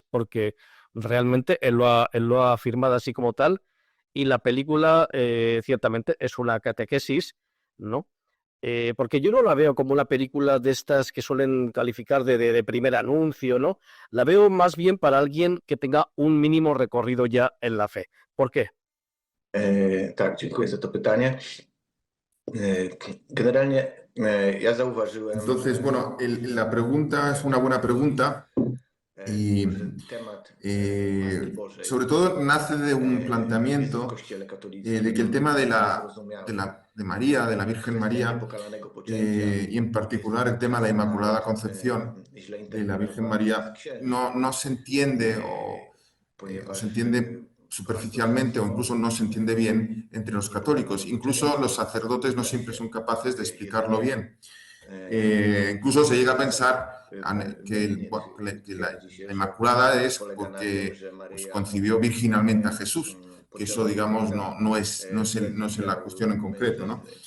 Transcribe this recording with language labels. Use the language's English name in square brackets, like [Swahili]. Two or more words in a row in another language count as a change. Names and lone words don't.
[Spanish] Porque realmente él lo ha afirmado así como tal, y la película ciertamente es una catequesis, ¿no? Porque yo no la veo como una película de estas que suelen calificar de primer anuncio, ¿no? La veo más bien para alguien que tenga un mínimo recorrido ya en la fe. ¿Por qué? [Polish] Tak, dziękuję za to pytanie. Generalnie ja zauważyłem, [Spanish] Entonces, bueno, la pregunta es una buena pregunta y [Polish] że temat łaski Bożej [Spanish] sobre todo nace de un [Polish] jest w [Spanish] planteamiento [Polish] Kościele katolickim [Spanish] de que el tema [Polish] zrozumiały. [Spanish] de María, de la Virgen [Polish] Kwestia [Spanish] María, [Polish] niepokalanego poczęcia [Spanish] y en particular el tema de la Inmaculada Concepción [Polish] źle [Spanish] de la Virgen [Polish] interpretowana [Spanish] María, [Polish] przez księży, [Spanish] no se entiende o [Polish] ponieważ [Spanish] se entiende superficialmente o incluso no se entiende bien entre los católicos. Incluso los sacerdotes no siempre son capaces de explicarlo bien. Incluso se llega a pensar que la Inmaculada es porque pues, concibió virginalmente a Jesús, que eso, digamos, no es la cuestión en concreto, ¿no?